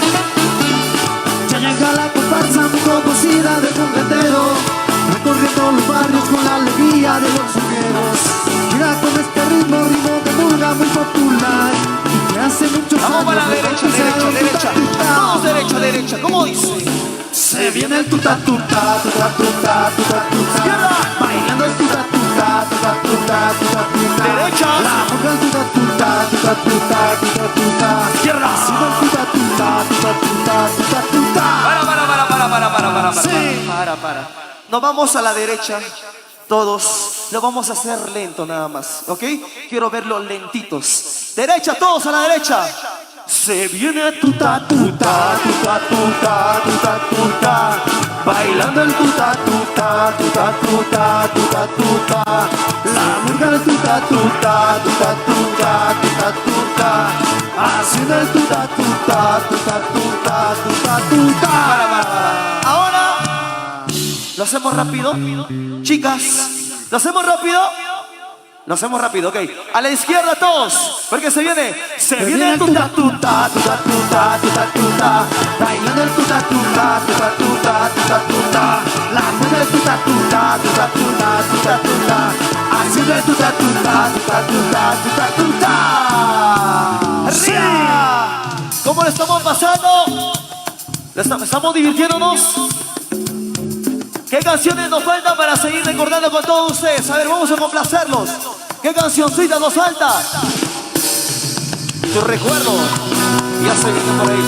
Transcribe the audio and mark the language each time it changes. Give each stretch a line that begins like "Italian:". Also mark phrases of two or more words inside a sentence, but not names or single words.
Spanish: Ya llega la comparsa muy conocida del congatero, recorriendo los barrios con la alegría de los soneros. Mira con este ritmo de murga muy popular y que hace muchos Vamos años para la derecha, derecha, derecha. Vamos derecha, derecha. ¿Cómo dice? Se viene el tuta tuta, tuta tuta, tuta tuta. Izquierda. Bailando el tuta tuta, tuta tuta, tuta tuta. Derecha. La murga el tuta tuta, tuta tuta, tuta tuta. Izquierda. Haciendo el tuta tuta, tuta tuta, tuta tuta. Para. Sí. Para. Nos vamos a la derecha. Todos lo vamos a hacer lento nada más, ¿ok? Quiero verlos lentitos. Derecha, todos a la derecha. Se viene tuta tuta, tuta tuta, tuta tuta. Bailando el tuta tuta, tuta tuta, tuta tuta. La murga del tuta tuta, tuta tuta, tuta tuta. Haciendo el tuta tuta, tuta tuta, tuta tuta. Para. Ahora lo hacemos rápido. Chicas, ¿lo hacemos rápido? Lo hacemos rápido, ok. A la izquierda todos, porque se viene el tuta tuta, tuta tuta, tuta tuta. Bailando el tuta tuta, tuta tuta, tuta tuta. La mujer del tuta tuta, tuta tuta, tuta tuta. Haciendo el tuta tuta, tuta tuta, tuta tuta. ¡Arriba! ¿Cómo lo estamos pasando? ¿Estamos divirtiéndonos? ¿Qué canciones nos faltan para seguir recordando con todos ustedes? A ver, vamos a complacerlos. ¿Qué cancioncita nos falta? Tu recuerdo. Ya se vino por ahí.